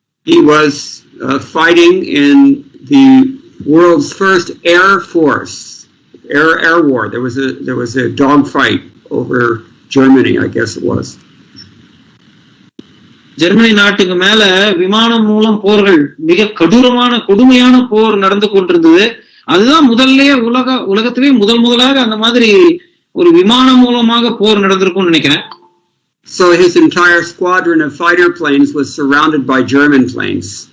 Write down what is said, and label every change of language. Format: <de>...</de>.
<en>He was fighting in the world's first air force, air war. There was a dog fight over Germany, I guess it was.</en> <ta>Germany நாட்டுக்கு மேல விமானம் மூலம் போர்கள், மிக கொடுமையான போர் நடந்து கொண்டிருந்தது. அதுதான் முதல்லயே உலகத்திலே முதலாக அந்த மாதிரி ஒரு விமானம் மூலமாக போர் நடந்திருக்கும்னு நினைக்கிறேன்.</ta> <en>So his entire squadron of fighter planes was surrounded by German planes.</en>